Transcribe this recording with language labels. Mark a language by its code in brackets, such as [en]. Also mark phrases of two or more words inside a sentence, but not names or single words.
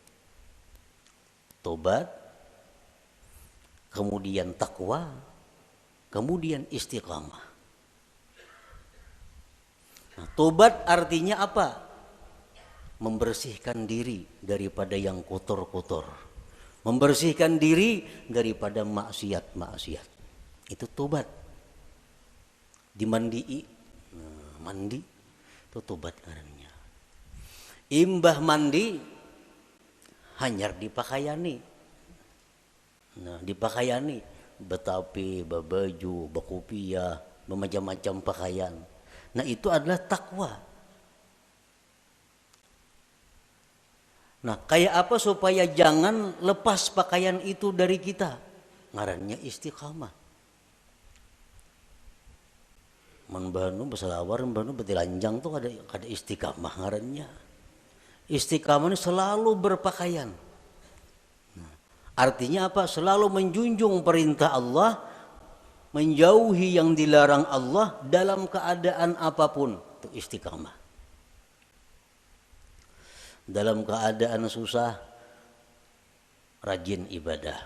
[id] Tobat, kemudian takwa, kemudian istiqamah. Nah, tobat artinya apa? Membersihkan diri daripada yang kotor-kotor. Membersihkan diri daripada maksiat-maksiat. Itu tobat. Dimandii, nah, mandi itu tobat karena. [bjn] Imbah mandi hanyar dipakaiani. Nah, dipakaiani betapi, babaju, bakupia, bermacam-macam pakaian. [id] Nah, itu adalah takwa. Nah, kayak apa supaya jangan lepas pakaian itu dari kita? [bjn] Ngarannya istiqamah. Menbanu beselawar, menbanu betilanjang tuh ada istiqamah ngarannya. [id] Istiqamah ini selalu berpakaian. Nah, artinya apa? Selalu menjunjung perintah Allah, menjauhi yang dilarang Allah dalam keadaan apapun. Itu istiqamah. Dalam keadaan susah, rajin ibadah.